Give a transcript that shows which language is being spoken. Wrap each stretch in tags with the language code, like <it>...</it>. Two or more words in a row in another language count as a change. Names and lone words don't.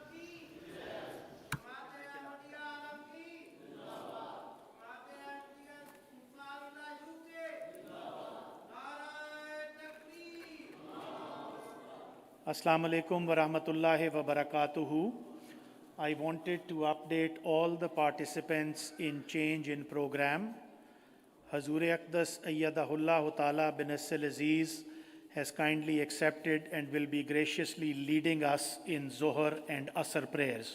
<ar>السلام عليكم ورحمة الله وبركاته.</ar> <en>I wanted to update all the participants in change in program. Hazur Aqdas</en> <ar>أيده الله تعالى بنصره العزيز</ar> <en>has kindly accepted and will be graciously leading us in Zohar and Asr prayers.</en>